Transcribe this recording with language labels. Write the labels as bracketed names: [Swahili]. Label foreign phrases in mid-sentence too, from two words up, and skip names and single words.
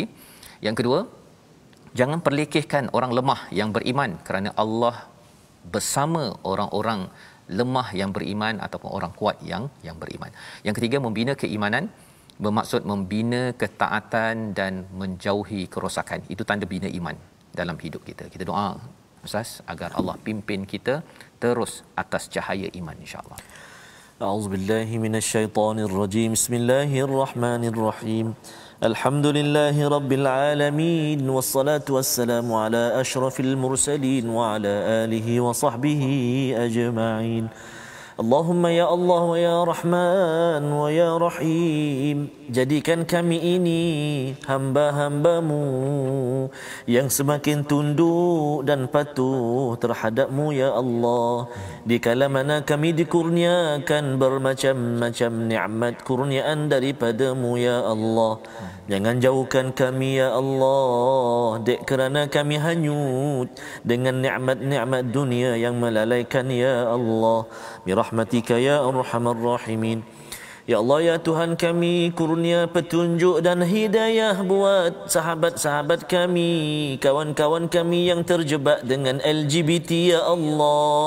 [Malay] Yang kedua, jangan perlekehkan orang lemah yang beriman, kerana Allah bersama orang-orang lemah yang beriman ataupun orang kuat yang beriman. Yang ketiga, membina keimanan bermaksud membina ketaatan dan menjauhi kerosakan. Itu tanda bina iman dalam hidup kita. Kita doa, Ustaz, agar Allah pimpin kita terus atas cahaya iman, [Arabic] إن شاء الله. أعوذ بالله من الشيطان الرجيم. بسم الله الرحمن الرحيم. الحمد لله رب العالمين، والصلاة والسلام على أشرف المرسلين وعلى آله وصحبه أجمعين. اللهم يا الله ويا رحمن ويا رحيم, [Malay] jadikan kami ini hamba-hambamu yang semakin tunduk dan patuh terhadap-Mu [Arabic] يا الله. [Malay] Dikala mana kami dikurniakan bermacam-macam nikmat kurniaan daripada-Mu [Arabic] يا الله, [Malay] jangan jauhkan kami [Arabic] يا الله, [Malay] dek kerana kami hanyut dengan nikmat-nikmat dunia yang melalaikan [Arabic] يا الله. برحمتك يا أرحم الراحمين. يا الله [Malay] ya Tuhan kami, kurnia petunjuk dan hidayah buat sahabat-sahabat kami, kawan-kawan kami yang terjebak dengan LGBT [Arabic] يا الله.